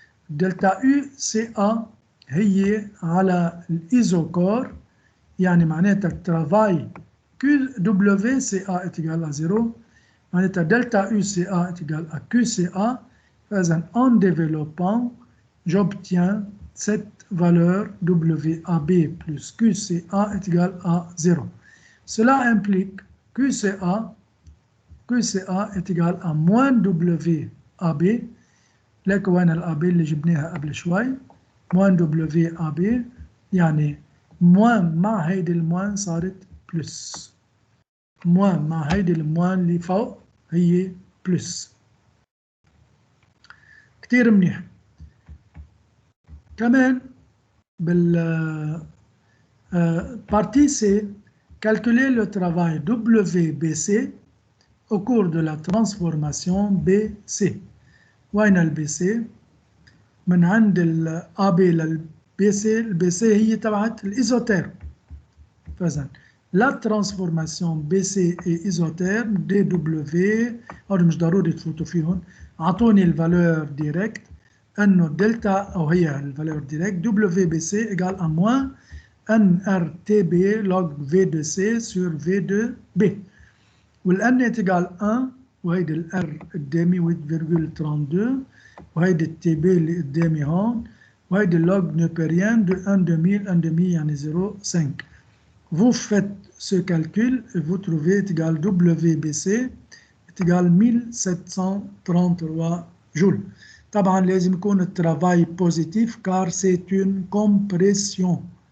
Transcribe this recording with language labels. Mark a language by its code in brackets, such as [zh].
[ar] دلتا يو سي ا هي على الايزوكور، يعني معناتها الترافاي كيو دبليو سي ا ايجال ا 0، معناتها دلتا يو سي ا ايجال ا كيو سي ا. فاذا [fr] en développant j'obtiens cette valeur WAB plus QCA est égal à 0. Cela implique QCA est égal à moins WAB. [ar] لك وين الAB اللي جبناها قبل شوي؟ moins WAB يعني موان مع هيدي الموان صارت بلس. موان مع هيدي الموان اللي فوق هي بلس. كتير منيح. كمان بال [fr] partie C, calculer le travail WBC au cours de la transformation BC. [ar] وين الBC؟ من عند الAB للBC، الBC هي تبعت الإيزوتيرم. فإذا [fr] la transformation BC et isotherme [ar] DW هذول مش ضروري تفوتوا فيهم. أعطوني الفالور ديريكت أنه دلتا أو هي الفالور ديريكت [fr] WBC égale à moins NRTB log V de C sur V de B. [ar] والN est égal 1 وهيدي الR قدامي 8,32 وهيدي الTB اللي قدامي هون وهيدي اللوج نوبريان [fr] de 1 demi 1 demi [ar] يعني 0,5. [fr] Vous faites ce calcul et vous trouvez est égal WBC est égal 1733 joules. [ar] طبعا لازم يكون الترافاي بوزيتيف [fr] car c'est une compression.